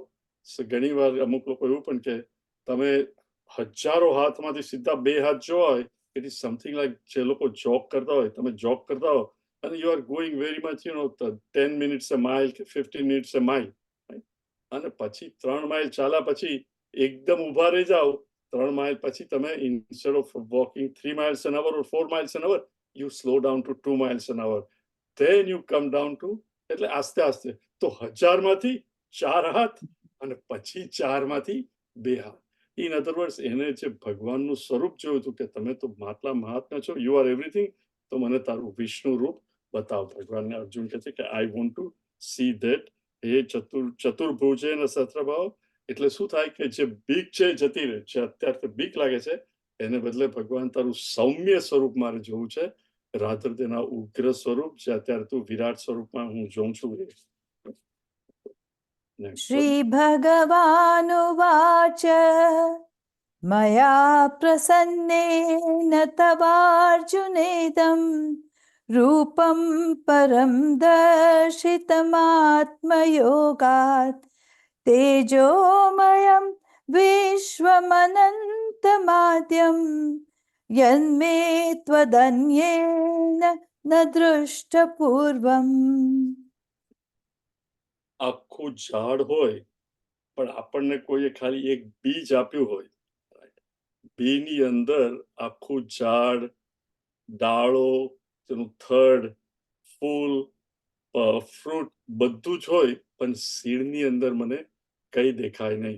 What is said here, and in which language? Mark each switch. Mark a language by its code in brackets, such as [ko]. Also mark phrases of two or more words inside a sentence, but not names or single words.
[gu] ઘણી વાર અમુક લોકો એવું પણ કે તમે હજારો હાથમાંથી સીધા 2 હાથ જો હોય, [en] it is something like [gu] જે લોકો જોગ કરતા હોય, તમે જોગ કરતા હો અને [en] you are going very much 10 minutes a mile કે 15 minutes a mile, [gu] અને પછી 3 માઇલ ચાલ્યા પછી એકદમ ઊભા રહી જાઓ, 3 માઇલ પછી તમે [en] instead of walking 3 miles an hour or 4 miles an hour, you slow down to 2 miles an hour, then you come down to, [gu] એટલે આસ્તે આસ્તે, તો 1000 માંથી 4 હાથ અને પછી 4 માંથી 2 હાથ. [en] in other words, [gu] એને જે ભગવાનનું સ્વરૂપ જોયું હતું કે તમે તો માટલા મહાત્મા છો, [en] you are everything, [gu] તો મને તારું વિષ્ણુ રૂપ બતાવ. ભગવાનને અર્જુન કહે છે કે [en] I want to see that, [gu] હે ચતુર્ભુજે ને સહસ્ત્રભાવ. એટલે શું થાય કે જે બીક છે જતી રહે છે, અત્યારે બીક લાગે છે, એને બદલે ભગવાન તારું સૌમ્ય સ્વરૂપ મારે જોવું છે, રાધર તેના ઉગ્ર સ્વરૂપ જે અત્યારે તું વિરાટ સ્વરૂપમાં હું જોઉં છું. [sa] श्रीभगवानुवाच मया प्रसन्नेन तवार्जुनेदं रूपं परं दर्शितमात्मयोगात् तेजोमयं विश्वमनन्तमाद्यं यन्मे त्वदन्येन न दृष्टपूर्वम्. [gu] આખું ઝાડ હોય પણ આપણને કોઈએ ખાલી એક બીજ આપ્યું હોય, બીની અંદર આખું ઝાડ, ડાળો, તેનું થડ, ફૂલ, ફ્રૂટ બધું જ હોય, પણ સીડની અંદર મને કંઈ દેખાય નહીં.